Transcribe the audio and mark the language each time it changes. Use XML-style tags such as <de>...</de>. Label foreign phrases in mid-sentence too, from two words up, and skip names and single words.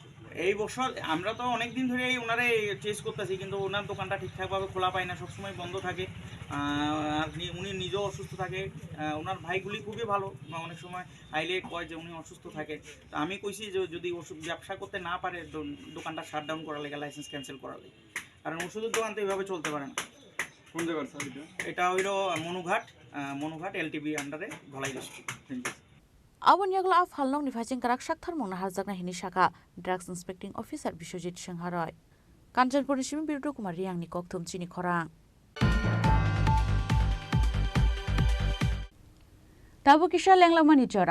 <bn>এই বছর আমরা তো অনেক দিন ধরে ওনারে চেস করতেছি, কিন্তু ওনার দোকানটা ঠিকঠাকভাবে খোলা পায় না, সবসময় বন্ধ থাকে, আর উনি নিজেও অসুস্থ থাকে, ওনার ভাইগুলি খুবই ভালো, অনেক সময় আইলে কয় যে উনি অসুস্থ থাকে। তো আমি কইছি যে যদি ওষুধ ব্যবসা করতে না পারে দোকানটা</bn> <en>shut down</en> <bn>করা লেগে, লাইসেন্স ক্যান্সেল করা লেগে, কারণ ওষুধের দোকান তো এইভাবে চলতে পারে না। কোন জায়গার স্যার এটা হইল মনুঘাট এলটিবি আন্ডারে ধলাই ডিস্ট্রিক্ট।</bn> <en>thank you.</en> <trp>Abon yagla af halnong ni phajing karak shakthar mongna harjakna hini shaka</trp> <en>drugs inspecting officer</en> <trp>Biswajit Singharoy. Kanchanpur ni Shimi Birutu Kumar Riang ni kokthum Chini Khorang. Tabu kisha lenglamani jora.</trp>